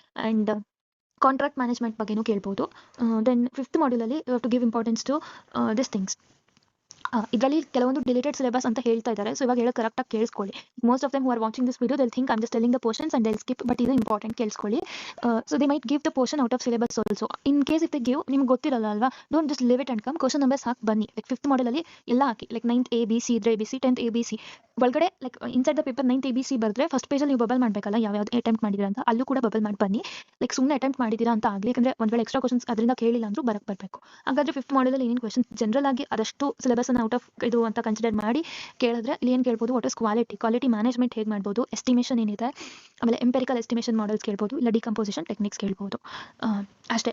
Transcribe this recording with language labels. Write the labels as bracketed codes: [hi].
[kn] And contract management ಬಗ್ಗೆನೂ ಕೇಳ್ಬೋದು. Then 5th ಮಾಡ್ಯೂಲಲ್ಲಿ [en] You have to give importance to this things. [kn] ಇದರಲ್ಲಿ ಕೆಲವೊಂದು deleted syllabus ಅಂತ ಹೇಳ್ತಾ ಇದ್ದಾರೆ. ಸೊ ಇವಾಗ ಹೇಳೋ ಕರೆಕ್ಟಾಗಿ ಕೇಳಿಸ್ಕೊಳ್ಳಿ. [en] most of them who are watching this video, they'll think I'm just telling the portions and they'll skip, but [kn] ಇದು ಇಂಪಾರ್ಟೆಂಟ್, ಕೇಳಿಸ್ಕೊಳ್ಳಿ. [en] So they might give the portion out of syllabus also. In case if they give, [kn] ನಿಮ್ಗೆ ಗೊತ್ತಿರಲ್ಲ ಅಲ್ವಾ, [en] Don't just leave it and come. [kn] Question numbers ಹಾಕಿ ಬನ್ನಿ. Like 5th ಮಾಡಲಲ್ಲಿ ಎಲ್ಲ ಹಾಕಿ, like 9th ABC ಇದ್ರೆ ABC, 10th ABC ಒಳಗಡೆ like inside the paper 9th ABC ಬರೆದ್ರೆ first ಪೇಜಲ್ಲಿ ನೀವು bubble ಮಾಡಬೇಕಲ್ಲ, ಯಾವ್ಯಾವ್ದು ಅಟೆಂಪ್ಟ್ ಮಾಡಿದ್ದೀರಾ ಅಂತ, ಅಲ್ಲೂ ಕೂಡ ಬಬಲ್ ಮಾಡಿ ಬನ್ನಿ. ಲೈಕ್ ಸುಮ್ಮನೆ ಅಟೆಂಪ್ಟ್ ಮಾಡಿದ್ದೀರಾ ಅಂತ ಆಗಲಿ, ಯಾಕಂದರೆ ಒಂದು ವೇಳೆ ಎಕ್ಸ್ಟ್ರಾ ಕ್ವಶನ್ಸ್ ಅದರಿಂದ ಕೇಳಿಲ್ಲ ಅಂದರೂ ಬರಬೇಕು. ಹಾಗಾದರೆ 5th ಮಾಡಲಲ್ಲಿ ಏನೇನು ಕ್ವಶನ್ಸ್ ಜನರಲ್ ಆಗಿ ಅದಷ್ಟು ಸಿಲೆಬಸ್ನ ಔಟ್ ಆಫ್ ಇದು ಅಂತ ಕನ್ಸಿಡರ್ ಮಾಡಿ ಕೇಳಿದ್ರೆ ಇಲ್ಲಿ ಏನು ಕೇಳ್ಬೋದು, [en] what is quality management [kn] ಹೇಗೆ ಮಾಡ್ಬೋದು, ಎಸ್ಟಿಮೇಷನ್ ಏನಿದೆ, ಆಮೇಲೆ ಎಂಪೆರಿಕಲ್ ಎಸ್ಟಿಮೇಷನ್ ಮಾಡೆಲ್ಸ್ ಕೇಳ್ಬೋದು, ಇಲ್ಲ ಡಿಕಂಪೋಸಿಷನ್ ಟೆಕ್ನಿಕ್ಸ್ ಕೇಳ್ಬೋದು. ಅಷ್ಟೇ.